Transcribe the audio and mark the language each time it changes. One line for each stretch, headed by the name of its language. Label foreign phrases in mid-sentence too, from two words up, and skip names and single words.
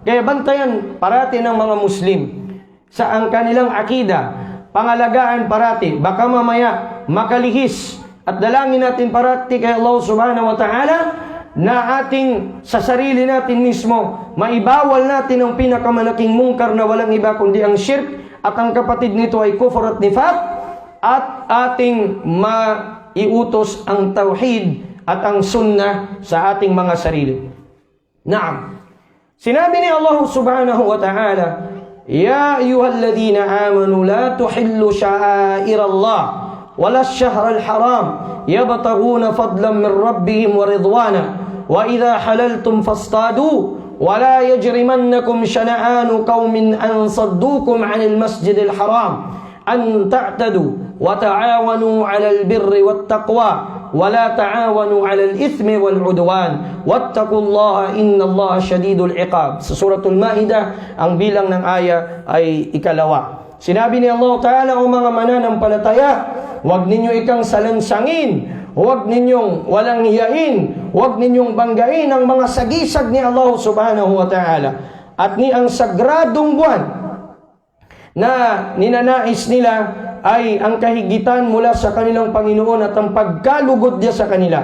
Filipino: Kaya bantayan parati ng mga Muslim sa ang kanilang akida, pangalagaan parati, baka mamaya makalihis, at dalangin natin parati kay Allah
Arabic: سبحانه وتعالى
Filipino: na ating sa sarili natin mismo maibawal natin ang pinakamalaking mungkar na walang iba kundi ang shirk, at ang kapatid nito ay kufr at nifaq, at ating maiutos ang tauhid at ang sunnah sa ating mga sarili. Naam. Sinabi ni Allah
Arabic: سبحانه وتعالى, يا أيها الذين آمنوا لا تحلوا شعائر الله ولا الشهر الحرام يبتغون فضلا من ربهم ورضوانا وإذا حللتم فاصطادوا ولا يجرمنكم شنآن قوم أن صدوكم عن المسجد الحرام أن تعتدوا وتعاونوا على البر والتقوى ولا تعاونوا على الإثم والعدوان واتقوا الله إن الله شديد العقاب.
Filipino: Sa Suratul Maidah, ang bilang ng aya ay 2. Sinabi ni Allah Ta'ala, o mga mananampalataya, huwag ninyo ikang salansangin, huwag ninyong walang hiyain, huwag ninyong banggain ang mga sagisag ni Allah
Arabic: سبحانه وتعالى
Filipino: at ni ang sagradong buwan na ninanais nila ay ang kahigitan mula sa kanilang Panginoon at ang pagkalugod niya sa kanila.